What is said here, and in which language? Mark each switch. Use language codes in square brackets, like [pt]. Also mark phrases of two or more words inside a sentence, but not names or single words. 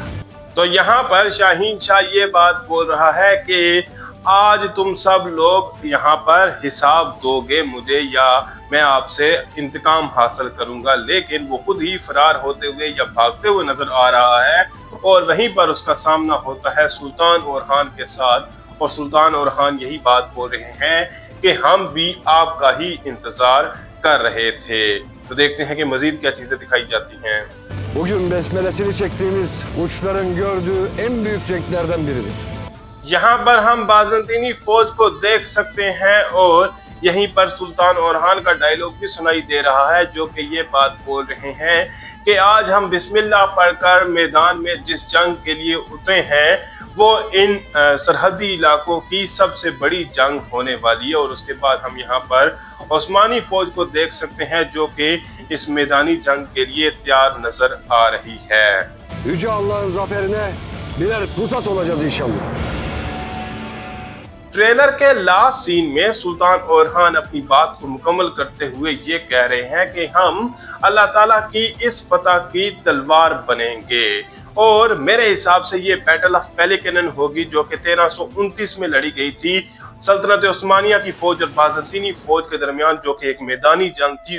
[hi] तो यहाँ पर शाहीन शाह ये बात बोल रहा है कि आज तुम सब लोग यहाँ पर हिसाब दोगे मुझे या मैं आपसे इंतकाम हासिल करूंगा, लेकिन वो खुद ही फरार होते हुए या भागते हुए नजर आ रहा है। और वहीं पर उसका सामना होता है सुल्तान ओरहान के साथ और सुल्तान ओरहान यही बात बोल रहे हैं कि हम भी आपका ही इंतजार कर रहे थे। तो देखते हैं कि मजीद क्या चीजें दिखाई जाती हैं। [tr] Bugün besmelesini çektiğimiz uçların gördüğü en büyük renklerden biridir. [hi] यहाँ पर हम बाज़ंतीनी फौज को देख सकते हैं और यहीं पर सुल्तान ओरहान का डायलॉग भी सुनाई दे रहा है जो कि ये बात बोल रहे हैं कि आज हम बिस्मिल्लाह पढ़कर मैदान में जिस जंग के लिए उतरे हैं वो इन सरहदी इलाकों की सबसे बड़ी जंग होने वाली है। और उसके बाद हम यहाँ पर उस्मानी फौज को देख सकते हैं जो कि इस मैदानी जंग के लिए तैयार नजर आ रही है। [tr] Yüce Allah'ın zaferine birer pusat olacağız inşallah. [hi] ट्रेलर के लास्ट सीन में सुल्तान ओरहान अपनी बात को मुकम्मल करते हुए ये कह रहे हैं कि हम अल्लाह ताला की इस फतह की तलवार बनेंगे। और मेरे हिसाब से ये बैटल ऑफ पेलिकनन होगी जो कि 1329 में लड़ी गई थी सल्तनत उस्मानिया की फौज और बाज़ंतीनी फौज के दरमियान, जो कि एक मैदानी जंग थी।